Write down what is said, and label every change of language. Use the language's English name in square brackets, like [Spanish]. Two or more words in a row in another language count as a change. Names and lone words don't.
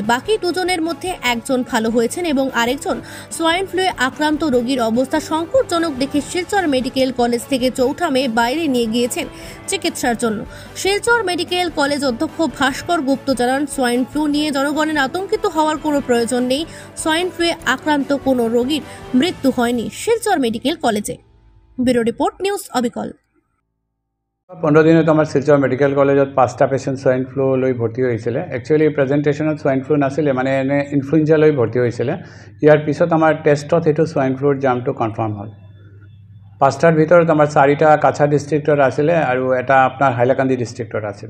[Bangla] বাকি 2 জনের মধ্যে 1 জন ভালো হয়েছেন এবং আরেকজন সোয়াইন ফ্লুয়ে আক্রান্ত রোগীর অবস্থা সংকটজনক দেখে শিলচর মেডিকেল কলেজ থেকে 4 মে বাইরে নিয়ে গিয়েছেন চিকিৎসার জন্য। শিলচর মেডিকেল কলেজ অধ্যক্ষ ভাস্কর গুপ্ত জানান, [English] swine flu [Bangla] নিয়ে জনগণের আতঙ্কিত হওয়ার কোনো প্রয়োজন নেই। সোয়াইন ফ্লুয়ে আক্রান্ত কোনো রোগীর মৃত্যু হয়নি শিলচর মেডিকেল কলেজে। ব্যুরো রিপোর্ট, নিউজ অবিকল। [Assamese] 15 দিনত আমাৰ শিলচৰ মেডিকেল কলেজত 5টা পেচেণ্ট [English] swine flu [Assamese] লৈ ভৰ্তি হৈছিলে। [English] actually presentation swine flu [Assamese] নাছিলে, মানে এনে ইনফ্লুৱেঞ্জা লৈ ভৰ্তি হৈছিলে। ইয়াৰ পিছত আমাৰ টেষ্টত সেইটো সোৱাইন ফ্লুৰ জামটো কনফাৰ্ম হ'ল। 5টাৰ ভিতৰত আমাৰ 4টা কাছাৰ ডিষ্ট্ৰিক্টৰ আছিলে আৰু এটা আপোনাৰ হাইলাকান্দি ডিষ্ট্ৰিক্টৰ আছিলে।